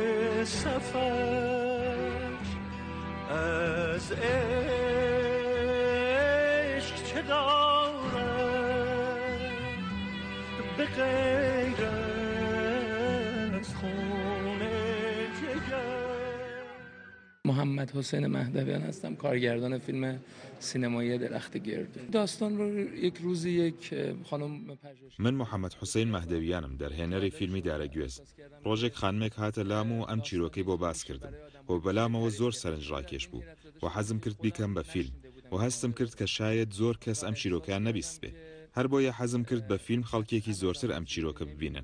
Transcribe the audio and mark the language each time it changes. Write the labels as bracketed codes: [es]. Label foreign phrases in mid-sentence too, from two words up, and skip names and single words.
[fa] سفر از عشق چه دارم به غیر از خون جگر. محمد حسین مهدویان هستم، کارگردان فیلم سینمایی درخت گردو. داستان رو یک روزی یک خانم [ckb] من محەممەد حوسێن مەهدەویانم دەرهێنەری فیلمی دارەگوێز. ڕۆژێک خانمێک هاتە لام و ئەم چیرۆکەی بۆ باس کردم بۆ بەلامەوە زۆر سەرنجڕاکێش بوو و حەزم کرد بیکەم بە فیلم و هەستم کرد کە شاید زۆر کەس ئەم چیرۆکیان نەبیست بێ. هەر بۆیە حەزم کرد بە فیلم خەڵکێکی زۆرتر ئەم چیرۆکە ببینن.